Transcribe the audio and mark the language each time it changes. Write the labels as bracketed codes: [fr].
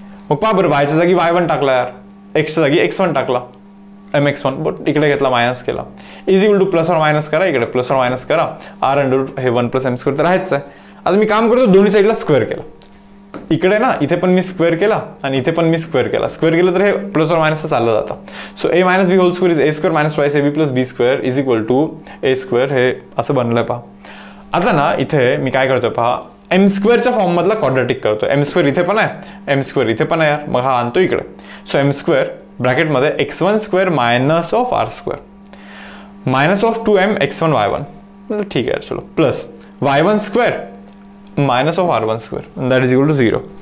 [mr] मग पहा बरं, yच्या जागी y1 टाकला यार, xच्या जागी x1 टाकला, mx1, बट इकडे घेतला मायनस केला. Is equal two plus or minus करा, इकडे प्लस और मायनस करा, r अंडर रूट हे 1 प्लस m स्क्वेअर तर आहेच आहे. आता मी काम करतो, दोन्ही साईडला स्क्वेअर केला. इकडे ना इथे पण मी स्क्वेअर केला आणि इथे पण मी स्क्वेअर केला. स्क्वेअर केलं तर हे प्लस और मायनस चाललं जातं. [en] So a minus b whole square is a square minus twice ab plus b square is equal to a square. [mr] हे असं बनलंय पहा. आता ना इथे मी काय करतोय पहा, एम स्क्वेअरच्या फॉर्म मधला क्वाड्रॅटिक करतो. एम स्क्वेअर इथे पण आहे, एम स्क्वेअर इथे पण आहे यार, मग हा आणतो इकडे. [en] so M square ब्रॅकेटमध्ये x1 square minus of r square minus of 2m x1 y1, [mr] ठीक आहे चलो, [en] Plus y1 square minus of r1 square that is equal to 0.